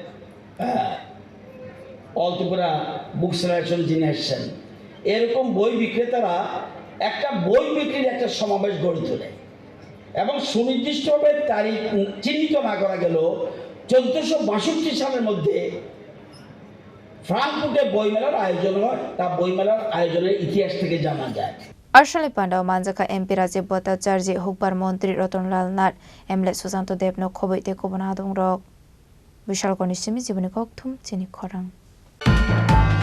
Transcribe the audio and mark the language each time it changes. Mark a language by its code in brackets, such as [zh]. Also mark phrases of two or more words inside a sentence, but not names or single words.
[bn] অল ত্রিপুরা বুক সেলারেশন যিনি এসেছেন এরকম বই বিক্রেতারা একটা বই বিক্রির একটা সমাবেশ গড়ে তোলে এবং সুনির্দিষ্টভাবে তারিখ চিহ্নিত না করা গেল 1462 সালের মধ্যে ফ্রাঙ্কফুর্টে বইমেলার আয়োজন হয় তা বইমেলার আয়োজনের ইতিহাস থেকে জানা যায় [trp] Asholai Pandawa Manjaka MP Rajiv Bhattacharya Hukbar Mantri Ratonlal Nath MLA Susanto Debno Khobai Tekubun Adongrok Bishalgarh Chini Khorang